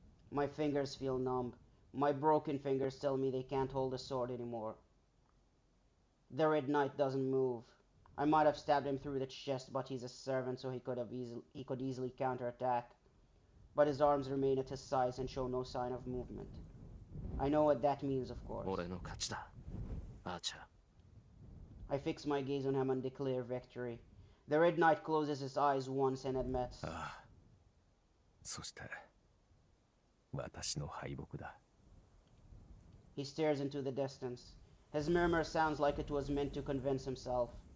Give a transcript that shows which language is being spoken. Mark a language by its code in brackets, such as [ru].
[en] My fingers feel numb. My broken fingers tell me they can't hold a sword anymore. The Red Knight doesn't move. I might have stabbed him through the chest, but he's a servant, so he could easily counterattack. But his arms remain at his sides and show no sign of movement. I know what that means, of course. [ja] 俺の勝ちだ、アーチャー。 [en] I fix my gaze on him and declare victory. The Red Knight closes his eyes once and admits. [ja] ああ。そして、私の敗北だ。 [en] He stares into the distance. His murmur sounds like it was meant to convince himself.